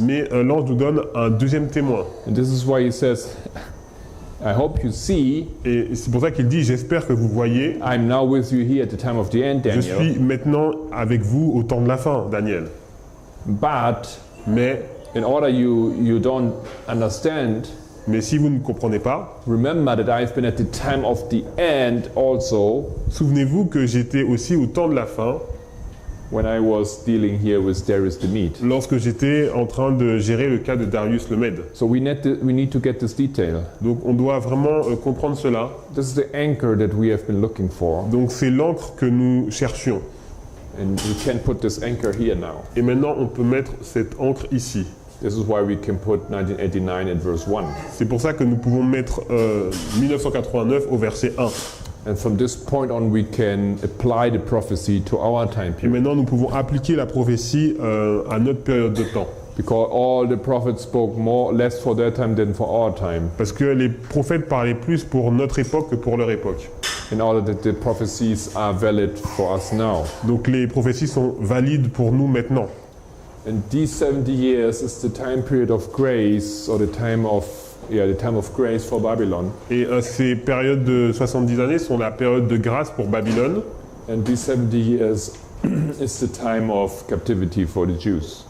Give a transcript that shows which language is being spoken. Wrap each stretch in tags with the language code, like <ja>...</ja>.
<fr>Mais l'ange nous donne un deuxième témoin.</fr> <en>And this is why he says, I hope you see,</en> <fr>Et c'est pour ça qu'il dit, j'espère que vous voyez,</fr> <en>I'm now with you here at the time of the end,</en> <fr>je</fr> <en>Daniel.</en> <fr>suis maintenant avec vous au temps de la fin, Daniel.</fr> <en>But</en> <fr>Mais</fr> <en>in order you don't understand,</en> <fr>si vous ne comprenez pas,</fr> <en>remember that I've been at the time of the end also</en> <fr>souvenez-vous que j'étais aussi au temps de la fin</fr> <en>when I was dealing here with Darius the Mede.</en> <fr>lorsque j'étais en train de gérer le cas de Darius le Mède.</fr> <en>So we need to get this detail.</en> <fr>Donc on doit vraiment comprendre cela.</fr> <en>This is the anchor that we have been looking for.</en> <fr>Donc c'est l'encre que nous cherchions.</fr> <en>And we can put this anchor here now.</en> <fr>Et maintenant on peut mettre cette encre ici.</fr> <en>This is why we can put 1989 at verse 1.</en> <fr>C'est pour ça que nous pouvons mettre 1989 au verset 1.</fr> <en>And from this point on, we can apply the prophecy to our time</en> <fr>Et</fr> <en>period.</en> <fr>maintenant nous pouvons appliquer la prophétie à notre période de temps.</fr> <en>Because all the prophets spoke less for their time than for our time.</en> <fr>Parce que les prophètes parlaient plus pour notre époque que pour leur époque.</fr> <en>In order that the prophecies are valid for us now.</en> <fr>Donc les prophéties sont valides pour nous maintenant.</fr> <en>And these 70 years is the time period of grace, or the time of grace for Babylon.</en> <fr>Et ces périodes de 70 années sont la période de grâce pour Babylone.</fr> <en>And these 70 years is the time of captivity for the Jews.</en>